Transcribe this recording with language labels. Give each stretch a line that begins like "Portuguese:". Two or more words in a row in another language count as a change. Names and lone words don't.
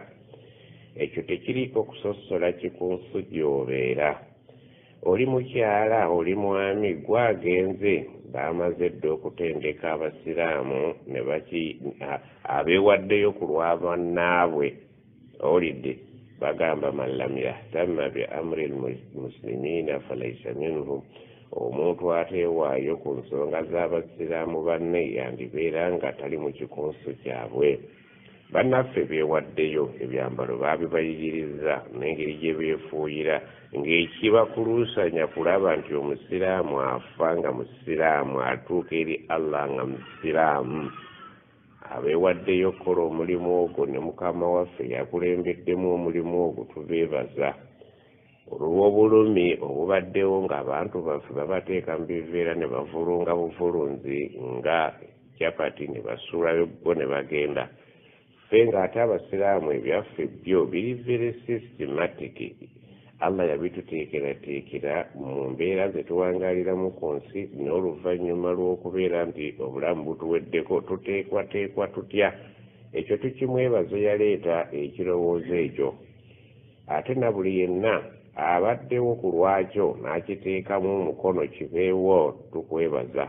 Ganda: Ekyo tekiriiko kusosola kikunsu gy'obeera. Oli mukyala, oli mwami, gwagenze baamaze dde okutendeka abasiraamu ne abeewaddeyo ku lwa bannaabwe. Owulidde bagamba
Arabic: من لم يهتم بأمر المسلمين فليس منهم.
Ganda: Omuntu ateewaayo ku nsonga z'abasiraamu banne yandibeera nga tali mu kikunsu kyabwe. Bannaffe beewaddeyo ebyambalo baabibayigiriza n'engeri gye beefuuyira ng'ekibakuluusanya kulaba nti omusiraamu afa nga musiraamu atuuka eri Allah nga musiraamu. Abeewaddeyo okukola omulimu ogwo ne Mukama waffe yakulembeddemu omulimu ogwo tubeebaza. Olw'obulumi obubaddewo ng'abantu baffe babateeka mu biveera ne bavulunga buvulunzi nga capati ne basuulayo bo ne bagenda. Ffe ng'ate abasiraamu ebyaffe byo biri
English: very systematic.
Ganda: Allah yabituteekerateekera mu mbeera ze tuwangaaliramu ku nsi, n'oluvannyuma lw'okubeera nti obulamu butuweddeko tuteekwateekwa tutya. Ekyo tukimwebaza yaleeta ekirowoozo ekyo. Ate na buli yenna abaddewo ku lwakyo n'akiteekamu omukono kibeewo tukwebaza.